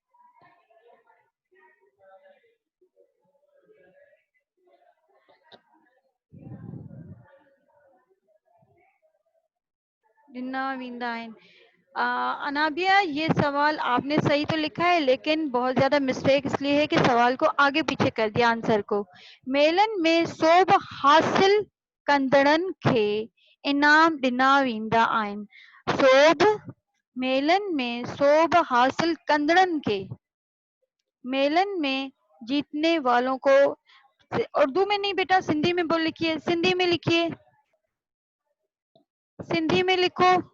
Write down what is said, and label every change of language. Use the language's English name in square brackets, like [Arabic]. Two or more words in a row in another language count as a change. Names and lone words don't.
[Sindhi] ॾिना वेंदा आहिनि। [Urdu] انابیہ، یہ سوال آپ نے صحیح تو لکھا ہے، لیکن بہت زیادہ مسٹیک اس لیے ہے کہ سوال کو آگے پیچھے کر دیا آنسر کو. [Sindhi] मेलन में सोभ हासिल कंदड़नि खे इनाम ॾिना वेंदा आहिनि। सोभ, मेलन में सोभ हासिल कंदड़नि के, [Urdu] میلن میں جیتنے والوں کو، اردو میں نہیں بیٹا، سندھی میں بول لکھیے، سندھی میں لکھیے، سندھی میں لکھو.